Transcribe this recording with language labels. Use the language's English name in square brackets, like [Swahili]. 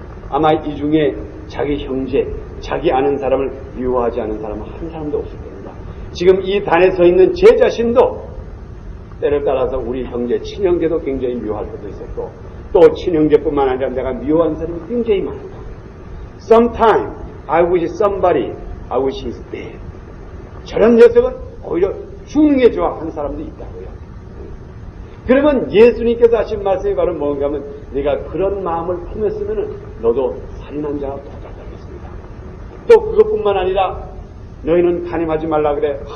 [Korean] 아마 이 중에 자기 형제, 자기 아는 사람을 미워하지 않은 사람은 한 사람도 없을 겁니다. 지금 이 단에 서 있는 제 자신도 때를 따라서 우리 형제, 친형제도 굉장히 미워할 때도 있었고 또 친형제뿐만 아니라 내가 미워하는 사람이 굉장히 많다. [English] Sometimes I wish somebody, I wish he's dead. [Korean] 저런 녀석은 오히려 죽는 게 좋아 한 사람도 있다고요. 그러면 예수님께서 하신 말씀이 바로 뭔가 하면 네가 그런 마음을 품었으면 너도 살인한 자와 똑같다겠습니다. 또 그것뿐만 아니라 너희는 간음하지 말라 그래.